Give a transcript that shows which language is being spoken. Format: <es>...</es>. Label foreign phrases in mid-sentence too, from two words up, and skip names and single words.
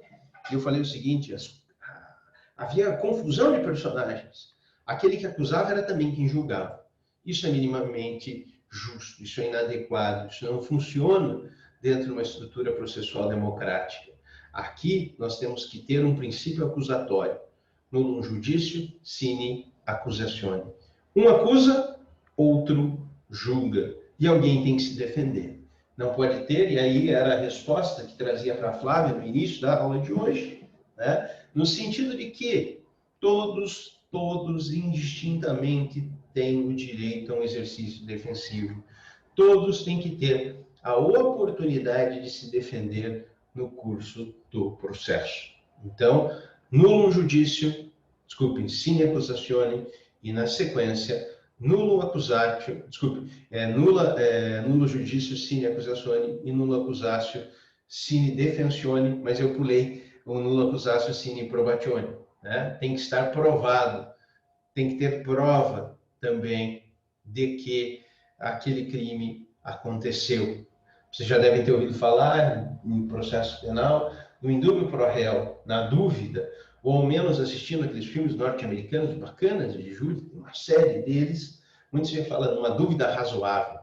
<pt>Eu falei o seguinte, havia confusão de personagens. Aquele que acusava era também quem julgava. Isso é minimamente justo, isso é inadequado, isso não funciona dentro de uma estrutura processual democrática. Aqui nós temos que ter um princípio acusatório.</pt> <la>Nullum judicio sine accusatione.</la> <pt>Um acusa, outro julga. E alguém tem que se defender. Não pode ter, e aí era a resposta que trazia para a Flávia no início da aula de hoje, né? No sentido de que todos indistintamente têm o direito a um exercício defensivo. Todos têm que ter a oportunidade de se defender no curso do processo. Então,</pt> <la>nullum judicio, sine accusatione,</la> <pt>e na sequência,</pt> <la>nullum accusatio, nullum judicio sine accusatione e nullum accusatio sine defensione,</la> <pt>mas eu pulei o</pt> <la>nullum accusatio sine probatione.</la> <pt>Né? Tem que estar provado, tem que ter prova também de que aquele crime aconteceu. Vocês já devem ter ouvido falar em processo penal, no</pt> <la>indúbio pro réu,</la> <pt>na dúvida, ou ao menos assistindo aqueles filmes norte-americanos bacanas de júri, uma série deles, muitos já falam uma dúvida razoável.</pt>